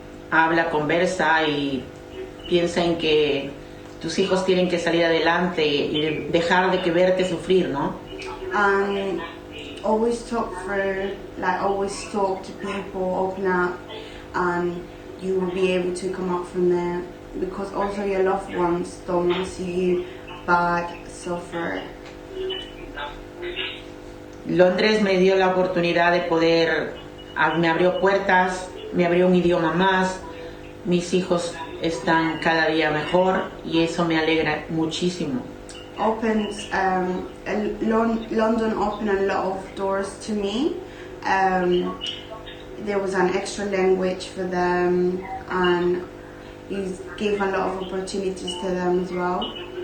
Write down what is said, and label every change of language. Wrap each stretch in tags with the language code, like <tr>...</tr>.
<es>Habla, conversa y piensa en que tus hijos tienen que salir adelante y dejar de verte sufrir, ¿no?</es> <en>And always talk always talk to people, open up, and you will be able to come up from there, because also your loved ones don't want to see you bad, suffer.</en> <es>Londres me dio la oportunidad de me abrió puertas, me abrió un idioma más, mis hijos están cada día mejor y eso me alegra muchísimo.</es> <en>London opened a lot of doors to me. There was an extra language for them, and he gave a lot of opportunities to them as well.</en>